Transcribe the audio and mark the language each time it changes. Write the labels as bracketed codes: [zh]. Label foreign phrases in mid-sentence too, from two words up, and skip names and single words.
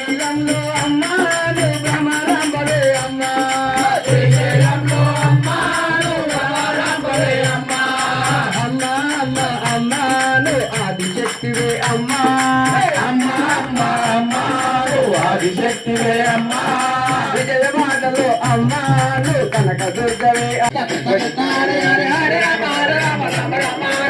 [te] శ్రీశైలంలో అమ్మాను భ్రమరాంబరే అమ్మ శ్రీశైలంలో అమ్మాను భ్రమరాంబరే అమ్మ అమ్మ అమ్మ అమ్మాను ఆదిశక్తివే అమ్మ అమ్మ అమ్మ అమ్మాను ఆదిశక్తివే అమ్మ విజయవాడలో అమ్మాను కనక దుర్గవే [sa] హరే హరే హరే రామ రామ రామ రామ హరే